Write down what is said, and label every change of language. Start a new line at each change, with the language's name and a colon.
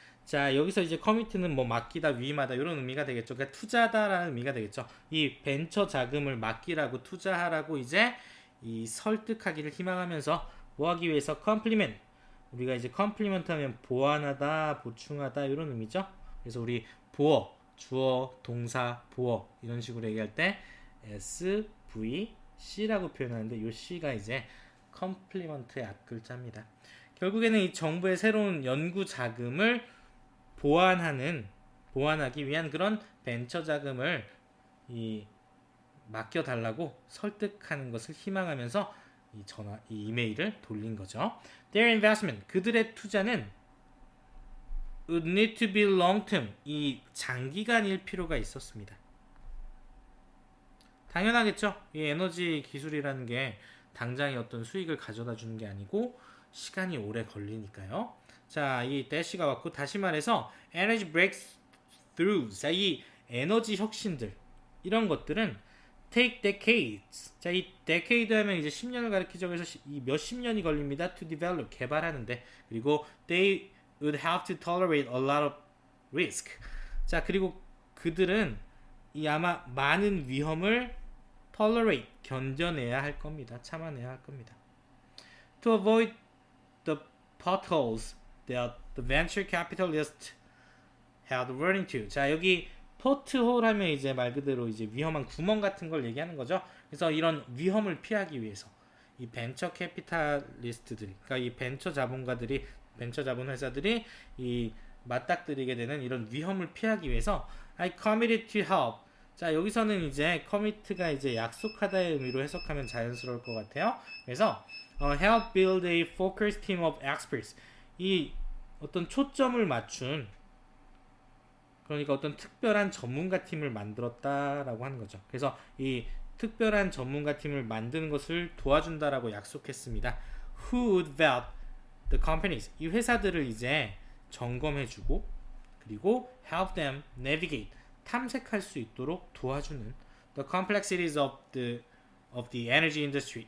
Korean: 자, 여기서 이제 commit는 뭐 맡기다, 위임하다 이런 의미가 되겠죠. 그러니까 투자다라는 의미가 되겠죠. 이 벤처 자금을 맡기라고 투자하라고 이제 이 설득하기를 희망하면서 뭐 하기 위해서 complement. 우리가 이제 complement 하면 보완하다, 보충하다 이런 의미죠. 그래서 우리 보어, 주어, 동사, 보어 이런 식으로 얘기할 때 SVC라고 표현하는데 이 C가 이제 complement의 앞글자입니다. 결국에는 이 정부의 새로운 연구 자금을 보완하기 위한 그런 벤처 자금을 이 맡겨달라고 설득하는 것을 희망하면서 이 이메일을 돌린 거죠.
English: Their investment,
Korean: 그들의 투자는
English: would need to be long term,
Korean: 이 장기간일 필요가 있었습니다. 당연하겠죠. 이 에너지 기술이라는 게 당장의 어떤 수익을 가져다 주는 게 아니고 시간이 오래 걸리니까요. 자, 이 대시가 왔고 다시 말해서
English: energy breakthroughs,
Korean: 자, 이 에너지 혁신들 이런 것들은
English: take decades.
Korean: 자, 이 decade 하면 이제 10년을 가리키죠. 그래서 이 몇십 년이 걸립니다.
English: to develop,
Korean: 개발하는데.
English: 그리고 they would have to tolerate a lot of risk.
Korean: 자, 그리고 그들은 이 아마 많은 위험을 tolerate, 견뎌내야 할 겁니다. 참아내야 할 겁니다.
English: To avoid the potholes that the venture capitalists had run into.
Korean: 자, 여기 포트홀 하면 이제 말 그대로 이제 위험한 구멍 같은 걸 얘기하는 거죠. 그래서 이런 위험을 피하기 위해서 이 벤처 캐피탈리스트들이, 그러니까 이 벤처 자본가들이, 벤처 자본 회사들이 이 맞닥뜨리게 되는 이런 위험을 피하기 위해서
English: I committed to help.
Korean: 자, 여기서는 이제 commit가 이제 약속하다의 의미로 해석하면 자연스러울 것 같아요.
English: 그래서 help build a focused team of experts.
Korean: 이 어떤 초점을 맞춘, 그러니까 어떤 특별한 전문가 팀을 만들었다라고 하는 거죠. 그래서 이 특별한 전문가 팀을 만드는 것을 도와준다라고 약속했습니다.
English: Who would vet the companies.
Korean: 이 회사들을 이제 점검해주고 그리고
English: help them navigate.
Korean: 탐색할 수 있도록 도와주는
English: the complexities of the energy industry.